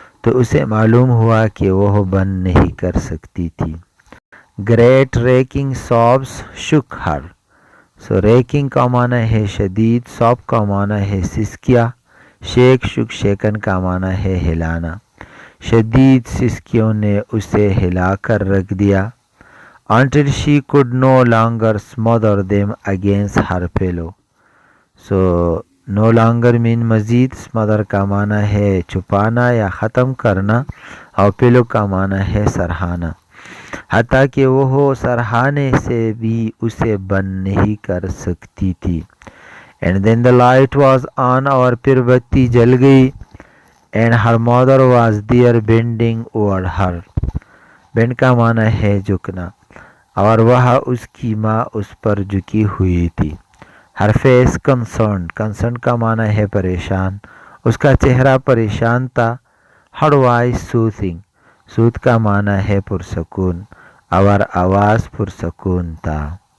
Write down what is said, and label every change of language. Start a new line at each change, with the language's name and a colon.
Urdu: تو اسے معلوم ہوا کہ وہ بند نہیں کر سکتی تھی.
English: Great raking sobs shook her.
Urdu: So raking کا معنی ہے شدید. sob کا معنی ہے سسکیا. shake shook شیکن کا معنی ہے ہلانا. شدید سسکیوں نے اسے ہلا کر رکھ دیا.
English: Until she could no longer smother them against her pillow. So no longer mean مزید.
Urdu: smother کا معنی ہے چھپانا یا ختم کرنا. اور پلو کا معنی ہے سرہانا. حتیٰ کہ وہ سرہانے سے بھی اسے بند نہیں کر سکتی تھی.
English: And then the light was on.
Urdu: اور پھر بتی جل گئی.
English: And her mother was there bending over her.
Urdu: bend کا معنی ہے جھکنا. اور وہ اس کی ماں اس پر جھکی ہوئی تھی.
English: Her face concerned.
Urdu: concerned کا معنی ہے پریشان. اس کا چہرہ پریشان تھا.
English: Her voice soothing.
Urdu: سود کا معنی ہے پرسکون. اور آواز پرسکون تھا.